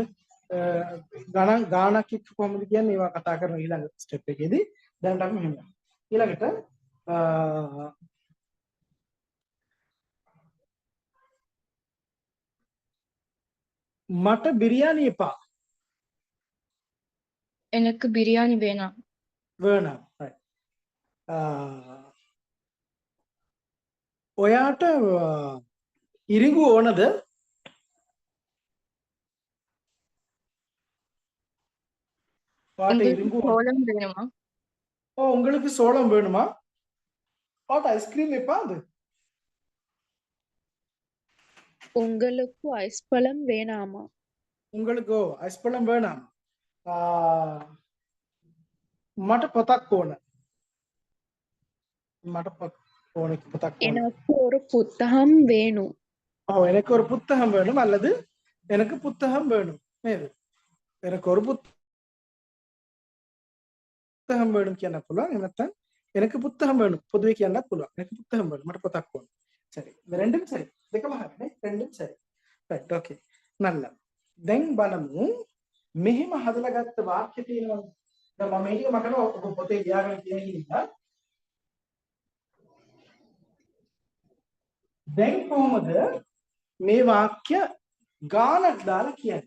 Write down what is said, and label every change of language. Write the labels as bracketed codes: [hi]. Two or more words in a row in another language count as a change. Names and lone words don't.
[si] ගානක් එක්ක කොහොමද කියන්නේ ඒවා කතා කරන ඊළඟ ස්ටෙප් එකේදී දැන් අපි මෙහෙම ඊළඟට මට බිරියානි එපා. [ta] எனக்கு பிரியாணி வேணாம். வேணாம். [si] ඔයාට ඉරිඟු ඕනද? [ta] உங்களுக்கு சோளம் வேணுமா? உங்களுக்கு சோளம் வேணுமா? [si] ඔයාට ஐஸ்கிரீம் එපාද? [ta] உங்களுக்கு ஐஸ்பழம் வேணாமா? உங்களுக்கு ஐஸ்பழம் வேணாம். [si] මට පොතක් ඕන. මට පොතක් ඕන. [ta] எனக்கு ஒரு புத்தகம் வேணும். எனக்கு ஒரு புத்தகம் வேணும் அல்லது எனக்கு புத்தகம் வேணும். නේද? எனக்கு ஒரு புத்தகம் வேணும் [si] කියන්න පුළුවන්. එහෙම නැත්නම් [ta] எனக்கு புத்தகம் வேணும். [si] පොදුවේ කියන්නත් පුළුවන්. [ta] எனக்கு புத்தகம் வேணும். [si] මට පොතක් ඕන. [ta] சரி. இந்த ரெண்டும் சரி. [si] දෙකම හරිනේ. [ta] ரெண்டும் சரி. [en] right okay. [ta] நல்லா. [si] දැන් බලමු මෙහෙම හදලා ගත්ත වාක්‍ය තියෙනවා. දැන් මම මේක මකන ඔබ පොතේ ලියාගෙන තියෙන නිසා දැන් කොහොමද මේ වාක්‍ය ගානක් දාලා කියන්නේ?